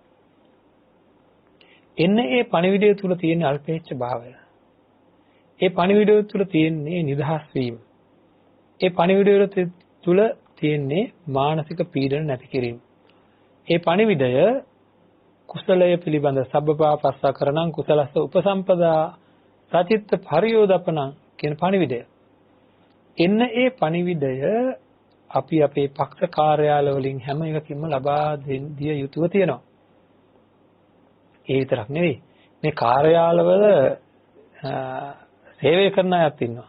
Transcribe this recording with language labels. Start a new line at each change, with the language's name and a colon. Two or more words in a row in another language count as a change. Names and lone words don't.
Sinhala: එන්නේ ඒ පණිවිඩය තුල තියෙන අල්පේච්ඡ භාවය. ඒ පණිවිඩය තුල තියෙන්නේ නිදහස් වීම. ඒ පණිවිඩය තුල තියෙන්නේ මානසික පීඩන නැති කිරීම. ඒ පණිවිඩය කුසලය පිළිබඳ
Pali: සබ්බපාපස්සකරණං කුසලස්ස උපසම්පදා සචිත්ත පරියෝදපණං
Sinhala: කියන පණිවිඩය. එන්න ඒ පණිවිඩය අපි අපේ පක්ෂ කාර්යාල වලින් හැම එකකින්ම ලබා දිය යුතුව තියෙනවා. ඒ විතරක් නෙවෙයි. මේ කාර්යාලවල සේවය කරන අයත් ඉන්නවා.